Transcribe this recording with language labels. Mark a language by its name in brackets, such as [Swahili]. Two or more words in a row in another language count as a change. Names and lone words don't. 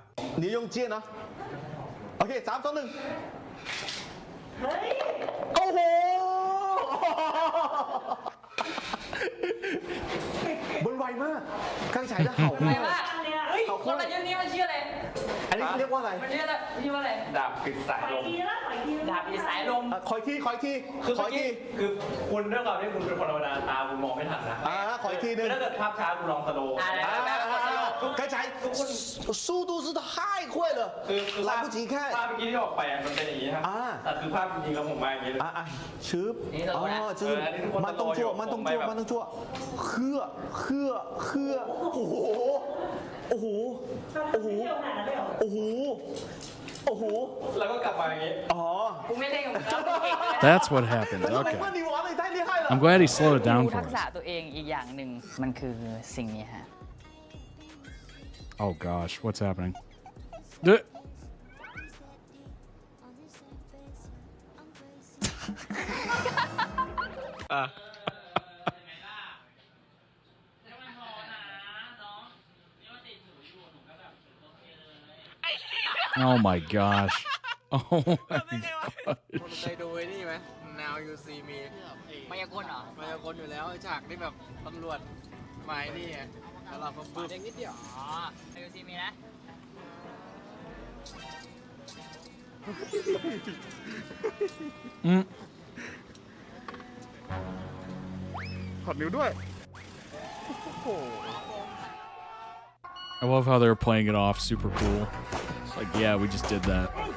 [Thai] นี่ยงเจียนเนาะโอเค3 2 1โอ้โหบนไวมากข้างฉายจะเห่าเห่าโค คนละชื่อนี้มันชื่ออะไร อันนี้เรียกว่าอะไร มันชื่ออะไร ดาบปิดสายลม ดาบปิดสายลม คอยที่คือเมื่อกี้คือคุณด้วยความที่คุณเป็นคนธรรมดาตาคุณมองไม่ทันนะขออีกทีนึงถ้าเกิดภาพช้าคุณลองสโลว์ [Chinese] 刚才速度是太快了来不及看 [Thai] ภาพเมื่อกี้ที่ออกไปมันเป็นอย่างนี้ครับแต่คือภาพจริงๆแล้วผมมาอย่างนี้เลยชึบอ๋อ [Chinese] 就是慢动作慢动作慢动作 [Thai] เครือโอ้โหโอ้โหโอ้โหโอ้โหโอ้โหแล้วก็กลับมาอย่างนี้อ๋อ กูไม่เล่นกับมึง [English] That's what happened. Okay. I'm glad he slowed it down [Thai] รู้ [English] for [Thai] ทักษะ [English] us. [Thai] ตัวเองอีกอย่างหนึ่งมันคือสิ่งนี้ฮะ [English] Oh gosh, what's happening? Duh. Oh my gosh. Oh my god. [Thai] เคยดูไอ้นี่ไหม Now You See Me มายากลเหรอ มายากลอยู่แล้วฉากที่แบบตำรวจหมายนี่ไงแล้วเราก็ปึ๊บเองนิดเดียว อ๋อมายากลมีนะ ถอดนิ้วด้วย [English] I love how they're playing it off super cool. It's like, yeah, we just did that.